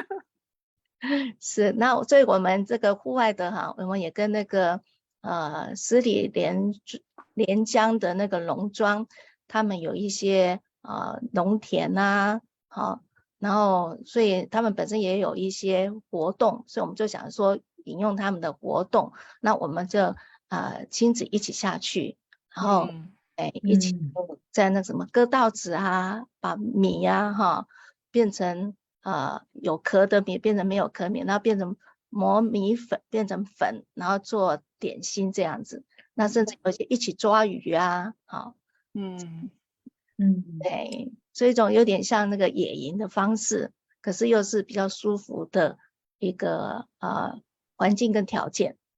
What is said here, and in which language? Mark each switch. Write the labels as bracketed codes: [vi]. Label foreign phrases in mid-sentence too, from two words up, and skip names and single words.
[zh] 是，那所以我們這個戶外的哈，我們也跟那個十里連江的那個農莊，他們有一些農田啊，好。然後所以他們本身也有一些活動，所以我們就想說引用他們的活動，那我們就親子一起下去，然後一起在那什麼割稻子啊，把米啊變成有殼的米變成沒有殼米，然後變成磨米粉變成粉，然後做點心這樣子，那甚至有些一起抓魚啊，好，對，所以一種有點像那個野營的方式，可是又是比較舒服的一個環境跟條件，